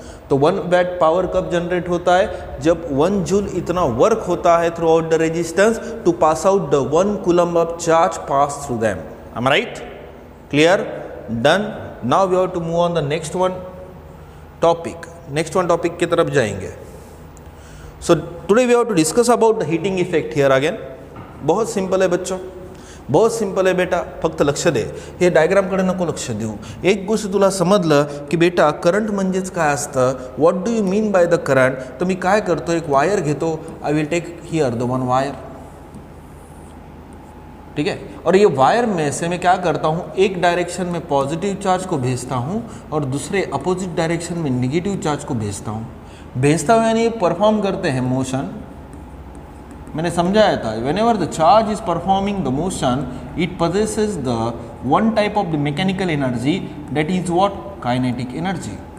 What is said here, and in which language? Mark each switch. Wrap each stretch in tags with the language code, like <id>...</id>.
<hi>तो 1 VAT power कब generate होता है?</hi> <en>जब 1 जूल इतना वर्क होता है throughout the resistance to pass out the 1 coulomb of charge pass through them. Am I right? Clear? Done. Now we have to move on the next one topic</en> <hi>की तरफ जाएंगे.</hi> <en>So today we have to discuss about the heating effect here again.</en> <hi>बहुत simple है बच्चों,</hi> <mr>बहुत simple आहे बेटा, फक्त लक्ष दे. हे डायग्रामकडे नको लक्ष देऊ. एक गोष्ट तुला समजलं की बेटा करंट म्हणजेच काय असतं,</mr> <en>What do you mean by the current.</en> <mr>तर मी काय करतो, एक वायर घेतो,</mr> <en>I will take here the one wire,</en> <hi>ठीक है. और ये वायर में से मैं क्या करता हूँ, एक डायरेक्शन में पॉजिटिव चार्ज को भेजता हूँ और दूसरे अपोजिट डायरेक्शन में निगेटिव चार्ज को भेजता हूँ. भेजता हूँ यानी परफॉर्म करते हैं मोशन. मैंने समझाया था,</hi> <en>Whenever the charge is performing the motion it possesses the one type of the mechanical energy, that is what, kinetic energy.</en>